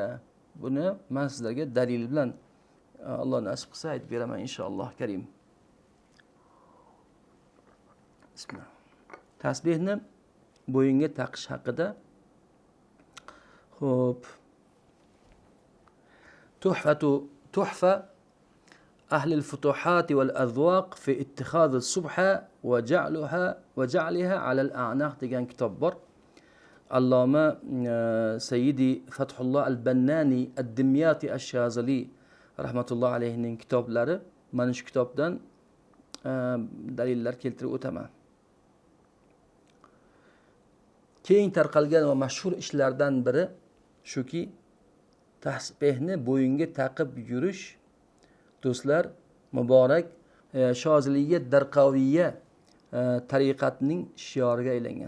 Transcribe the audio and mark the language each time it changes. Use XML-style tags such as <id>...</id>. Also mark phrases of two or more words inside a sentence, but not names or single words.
<uz>Buni men sizlarga dalil bilan Alloh nasib qilsa aytib beraman inshaalloh karim. Bismillah. Tasbihni bo'yinga taqish haqida xo'p.</uz> <ar>Tuhfa أهل الفتوحات والأذواق في اتخاذ السبحة وجعلها على الأعناق</ar> <uz>degan kitob bor. Alloma Sayyidi Fathulloh al-Bannani ad-Dimyati ash-Shazali rahmatulloh alayhining kitoblari. Mana shu kitobdan dalillar keltirib o'taman. Keng tarqalgan va mashhur ishlardan biri shuki, tasbihni bo'yinga taqib yurish do'stlar muborak Shoziliyya Darqaviyya tariqatining shioriga aylangan.</uz>